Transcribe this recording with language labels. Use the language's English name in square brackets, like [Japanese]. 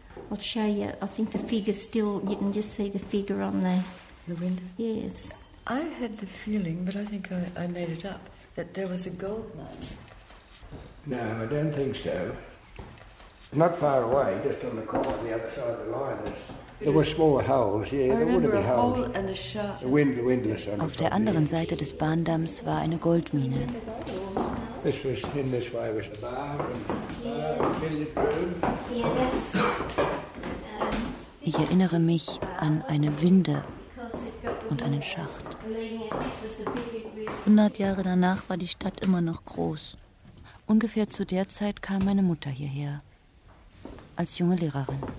[English] I'll show you. I think the figure still. You can just see the figure on the window. Yes. I had the feeling, but I think I made it up. That there was a gold mine. No, I don't think so. Not far away, just on the corner on the other side of the line. There were small holes. Yeah, there would have been holes. And a shaft. A windlass. [German] Auf der anderen Seite des Bahndamms war eine Goldmine. [English] This was in this way was the bar and billiard room. [German] Ich erinnere mich an eine Winde und einen Schacht. 100 Jahre danach war die Stadt immer noch groß. Ungefähr zu der Zeit kam meine Mutter hierher, als junge Lehrerin.